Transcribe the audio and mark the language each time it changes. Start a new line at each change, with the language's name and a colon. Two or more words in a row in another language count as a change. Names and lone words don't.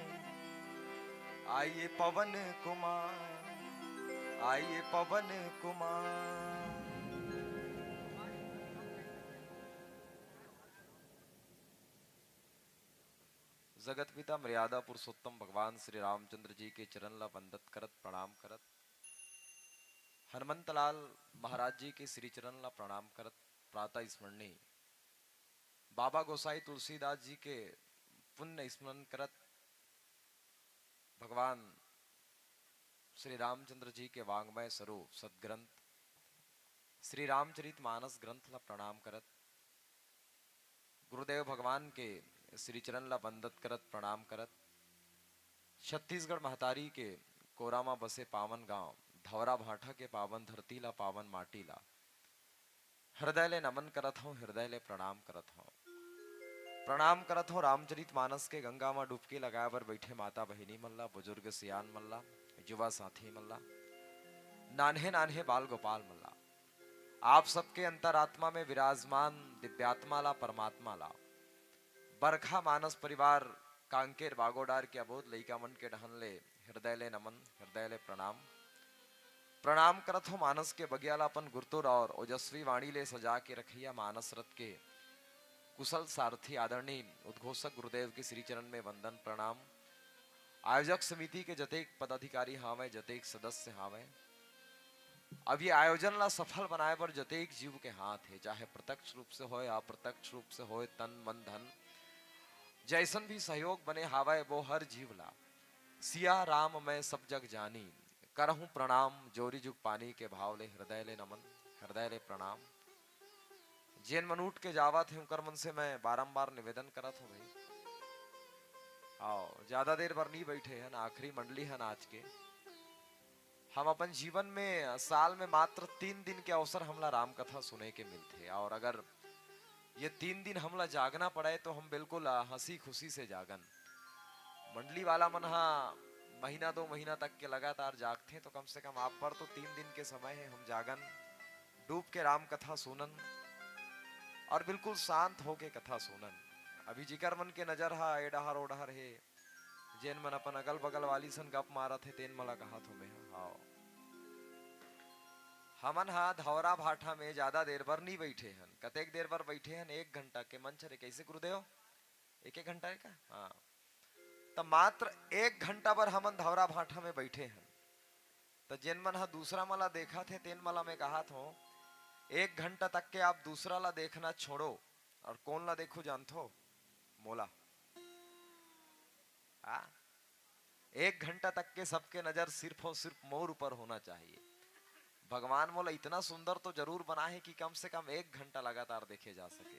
Chhattisgarhi: आइए पवन कुमार, आइए पवन कुमार। जगत पिता मर्यादा पुरुषोत्तम भगवान श्री रामचंद्र जी के चरण ला वंदत करत प्रणाम करत हनुमंतलाल महाराज जी के श्री चरण ला प्रणाम करत प्रातः स्मरणी बाबा गोसाई तुलसीदास जी के पुण्य स्मरण करत भगवान श्री रामचंद्र जी के वांग्मय स्वरूप सदग्रंथ श्री रामचरित मानस ग्रंथ ला प्रणाम करत गुरुदेव भगवान के श्री चरण ला बंदत करत प्रणाम करत छत्तीसगढ़ महतारी के कोरामा बसे पावन गांव धवरा भाठा के पावन धरती ला पावन माटी ला हृदय ले नमन करत हूँ, हृदय ले प्रणाम करत हूँ। रामचरित मानस के गंगा में डुबकी लगाए बर बैठे माता बहिनी मल्ला, बुजुर्ग सियान मल्ला, युवा साथी मल्ला, नान्हे नान्हे बाल गोपाल मल्ला, आप सबके अंतरात्मा में विराजमान दिव्यात्मा ला परमात्मा ला बरखा मानस परिवार कांकेर बागोडार के अबोध लइका मन के ढहन ले हृदय ले नमन, हृदय ले प्रणाम करत हो। मानस के बगियाला अपन गुरतुर और ओजस्वी वाणी ले सजा के रखिया मानस रथ के कुशल सारथी आदरणीय उद्घोषक गुरुदेव के श्री चरण में वंदन प्रणाम। आयोजक समिति के जतेक पदाधिकारी हावे, जतेक सदस्य हावे, अब ये आयोजन ला सफल बनाए पर जतेक जीव के हाथ है, चाहे प्रत्यक्ष रूप से होए अप्रत्यक्ष रूप से होए, तन मन धन जैसन भी सहयोग बने हावे वो हर जीव ला
Awadhi: सिया राम मैं सब जग जानी करहूं प्रणाम जोरी जुग पानी
Chhattisgarhi: के भाव ले हृदय ले नमन, हृदय ले प्रणाम। जैन मनूट के जावा थे उनकर मन से मैं बारंबार निवेदन करत हूँ भाई, आओ ज्यादा देर भर नहीं बैठे हैं, आखिरी मंडली है आज के। हम अपन जीवन में साल में मात्र 3 दिन के अवसर हमला राम कथा सुने के मिलते, और अगर ये 3 दिन हमला जागना पड़े तो हम बिल्कुल हंसी खुशी से जागन। मंडली वाला मन महीना 2 महीना तक के लगातार जागते तो कम से कम आप पर तो 3 दिन के समय है, हम जागन डूब के राम कथा सुनन और बिल्कुल शांत होके कथा सुनन। अभी जिकर मन के नजर हा एडहर ओडहर है, जेन मन अपन अगल बगल वाली सन गप मारत है तेन मला कहा तो मैं हाओ हमन धवरा भाठा में ज्यादा देर भर नहीं बैठे हन। कतेक देर भर बैठे हन? 1 घंटा के मंच रे कैसे गुरुदेव? 1 घंटा है का? हाँ, तब मात्र 1 घंटा पर हमन धवरा भाठा में बैठे हैं। तो जिन मन दूसरा मला देखा थे तेन मला में कहा था 1 घंटा तक के आप दूसरा ला देखना छोड़ो और कौन ला देखो जानथो? मोला। 1 घंटा तक के सबके नजर सिर्फ और सिर्फ मोर ऊपर होना चाहिए। भगवान मोला इतना सुंदर तो जरूर बना है कि कम से कम 1 घंटा लगातार देखे जा सके।